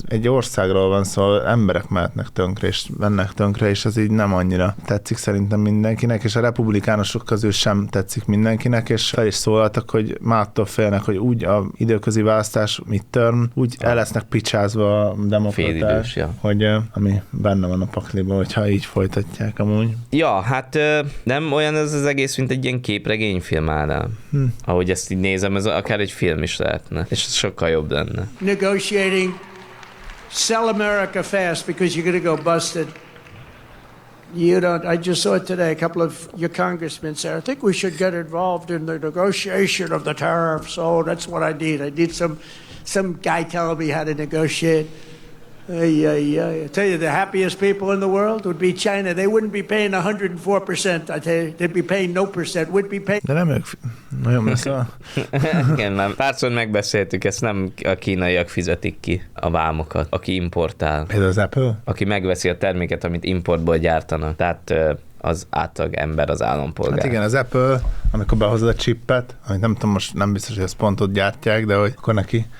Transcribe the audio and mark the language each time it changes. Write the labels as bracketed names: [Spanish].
[Hungarian] egy országról van szó, szóval emberek mehetnek tönkre, és mennek tönkre, és ez így nem annyira tetszik szerintem mindenkinek, és a republikánusok közül sem tetszik mindenkinek, és fel is szólaltak, hogy mától félnek, hogy úgy a időközi választás midterm, úgy el lesznek picsázva a demokraták, ja. Hogy ami benne van a pakliban, hogyha így folytatják amúgy. Ja, hát nem olyan ez az egész, mint egy ilyen képregényfilm állam. Ahogy ezt így nézem, ez akár egy film is lehetne, és ez sokkal jobb lenne. [English] Negotiating, sell America fast, because you're gonna go busted. You don't, I just saw it today, a couple of your congressmen said, I think we should get involved in the negotiation of the tariffs. Oh, that's what I need. I need some guy telling me how to negotiate. I tell you, the happiest people in the world would be China. They wouldn't be paying 104%. I tell you, they'd be paying no percent. We'd be paying... [Hungarian] De nem ők... Nagyon messze van. Igen, már párszor megbeszéltük, ezt nem a kínaiak fizetik ki a vámokat, aki importál. Például az Apple? Aki megveszi a terméket, amit importból gyártanak. Tehát az átlag ember, az állampolgár. Hát igen, az Apple, amikor behozod a chipet, amit nem tudom, most nem biztos, hogy ezt pont ott gyártják, de hogy akkor neki...